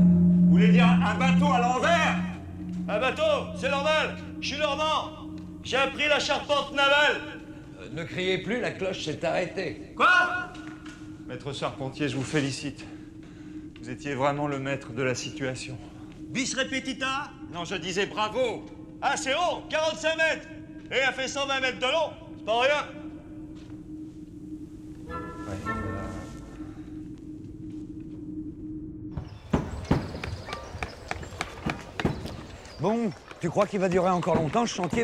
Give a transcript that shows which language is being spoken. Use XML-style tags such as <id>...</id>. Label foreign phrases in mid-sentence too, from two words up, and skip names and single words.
<fr>Vous voulez dire un bateau à l'envers? Un bateau, c'est normal. Je suis normand. J'ai appris la charpente navale. Ne criez plus, la cloche s'est arrêtée. Quoi? Maître Charpentier, je vous félicite. Vous étiez vraiment le maître de la situation.</fr> <la>Bis repetita?</la> <fr>Non, je disais bravo. Ah, c'est haut, 45 mètres. Et elle fait 120 mètres de long. C'est pas rien. Bon, tu crois qu'il va durer encore longtemps ce chantier?</fr>